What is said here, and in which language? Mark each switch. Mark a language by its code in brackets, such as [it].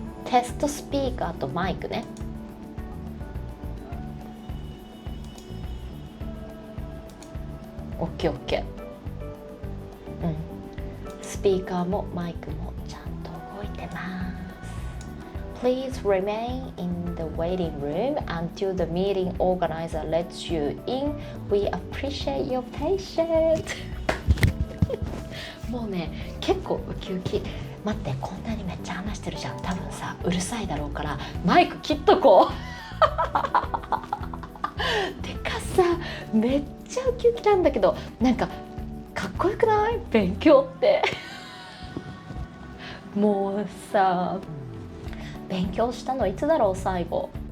[ja] テストスピーカーとマイクね。 OKOK。スピーカーもマイクもちゃんと動いてます。 [en] Please remain in the waiting room until the meeting organizer lets you in. We appreciate your patience. [ja] もうね、結構ウキウキ。待って、こんなにめっちゃ話してるじゃん。多分さ、うるさいだろうからマイク切っとこう。てかさ、めっちゃウキウキなんだけど、なんかかっこよくない？勉強ってもうさ、勉強したのいつだろう、最後。